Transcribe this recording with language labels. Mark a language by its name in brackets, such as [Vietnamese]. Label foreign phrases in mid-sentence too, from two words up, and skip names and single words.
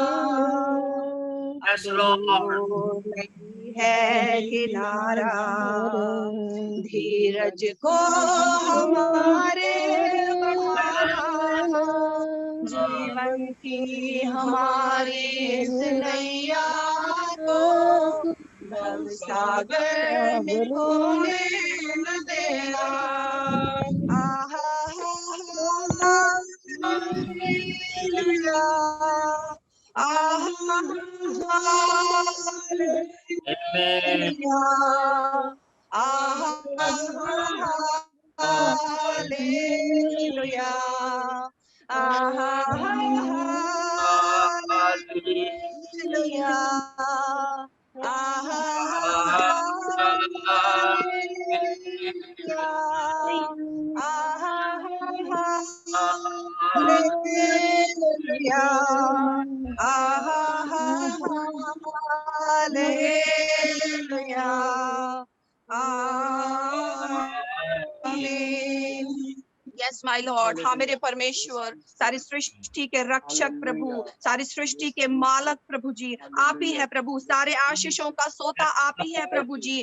[Hindi] दूर नहीं है किनारा, धीरज को हमारे बढ़ाना, जीवन की हमारी इस नैया को भव सागर में खोने न देना। आहा हालेलुया, आहा हालेलुया, आहा हालेलुया, आहा हालेलुया, आहा हालेलुया, आहा हालेलुया, आहा हालेलुया, आमीन। [English] yes my lord, [Hindi] हाँ मेरे परमेश्वर, सारी सृष्टि के रक्षक प्रभु, सारी सृष्टि के मालक प्रभु जी आप ही है प्रभु, सारे आशीषों का सोता आप ही है प्रभु जी।